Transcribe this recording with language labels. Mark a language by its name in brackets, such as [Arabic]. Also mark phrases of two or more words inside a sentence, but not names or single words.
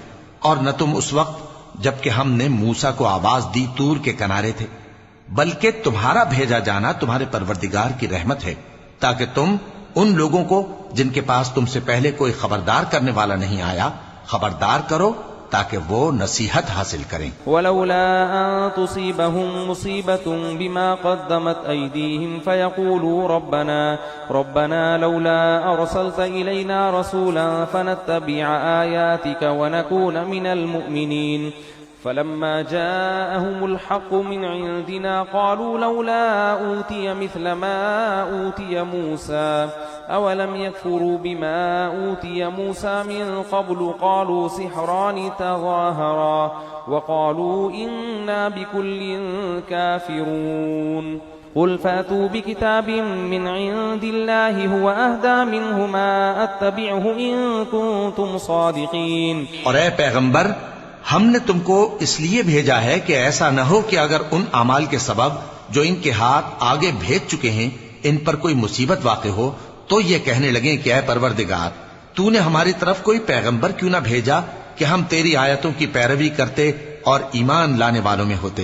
[Urdu] اور نہ تم اس وقت جبکہ ہم نے موسیٰ کو آواز دی طور کے کنارے تھے، بلکہ تمہارا بھیجا جانا تمہارے پروردگار کی رحمت ہے تاکہ تم ان لوگوں کو جن کے پاس تم سے پہلے کوئی خبردار کرنے والا نہیں آیا خبردار کرو تاکہ وہ نصیحت حاصل کریں. [Arabic] ولولا أن تصيبهم مصيبة بما قدمت أيديهم فيقولوا ربنا لولا أرسلت إلينا رسولا فنتبع آياتك ونكون من المؤمنين فلما جاءهم الحق من عندنا قالوا لولا أوتي مثل ما أوتي موسى أولم يكفروا بما أوتي موسى من قبل قالوا سحران تظاهرا وقالوا إنا بكل كافرون قل فأتوا بكتاب من عند الله هو أهدى منهما أتبعه إن كنتم صادقين. [Urdu] اور اے پیغمبر، ہم نے تم کو اس لیے بھیجا ہے کہ ایسا نہ ہو کہ اگر ان اعمال کے سبب جو ان کے ہاتھ آگے بھیج چکے ہیں ان پر کوئی مصیبت واقع ہو تو یہ کہنے لگے کہ اے پروردگار، تو نے ہماری طرف کوئی پیغمبر کیوں نہ بھیجا کہ ہم تیری آیتوں کی پیروی کرتے اور ایمان لانے والوں میں ہوتے.